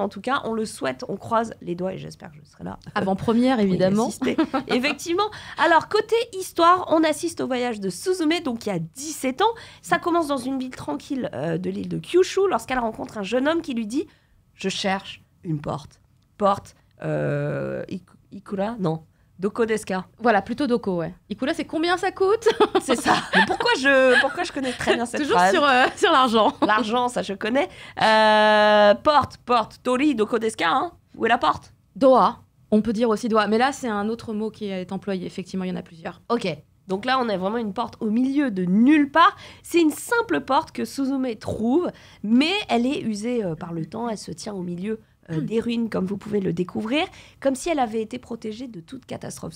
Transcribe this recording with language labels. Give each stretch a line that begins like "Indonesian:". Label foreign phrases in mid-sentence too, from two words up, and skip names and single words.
French: En tout cas, on le souhaite, on croise les doigts et j'espère que je serai là. Avant-première, évidemment. Effectivement. Alors, côté histoire, on assiste au voyage de Suzume, donc il y a 17 ans. Ça commence dans une ville tranquille de l'île de Kyushu lorsqu'elle rencontre un jeune homme qui lui dit « Je cherche une porte. Porte Ikura? Non.
Japanese: どこですか ?»
French: Voilà, plutôt Doko, ouais. Ikura, c'est combien ça coûte? C'est ça. Mais pourquoi je connais très bien cette phrase? Toujours sur l'argent. L'argent, ça je connais. Porte.
Japanese: トリ、どこですか,
French: hein? Où est la porte? Doa. On peut dire aussi doa. Mais là, c'est un autre mot qui est employé. Effectivement, il y en a plusieurs. Ok. Donc là, on a vraiment une porte au milieu de nulle part. C'est une simple porte que Suzume trouve, mais elle est usée par le temps. Elle se tient au milieu des ruines, comme vous pouvez le découvrir, comme si elle avait été protégée de toute catastrophe.